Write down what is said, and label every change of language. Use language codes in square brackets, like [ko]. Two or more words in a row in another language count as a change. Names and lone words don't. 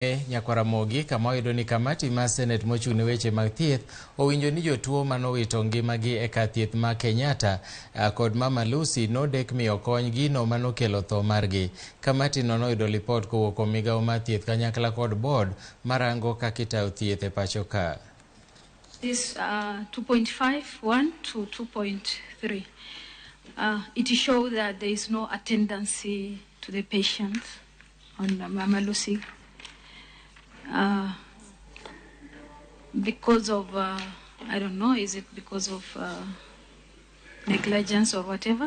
[luo] nyakwa Ramogi kama oyudo ni kamati ma Senate mochung' ne weche mag thieth owinjo ni jotuo manowito ngimagi e kar thieth ma Kenyatta kod Mama Lucy nodek miyo kony gino manokelo tho margi. Kamati no noyudo lipot kowuok kuom migawo mar thieth kanyakla kod board marango kaka itayo thieth e pacho ka. [en] This 2.51 to 2.3. It shows that there is no attendance to the patient on Mama Lucy. Because of, I don't know, is it because of negligence or whatever?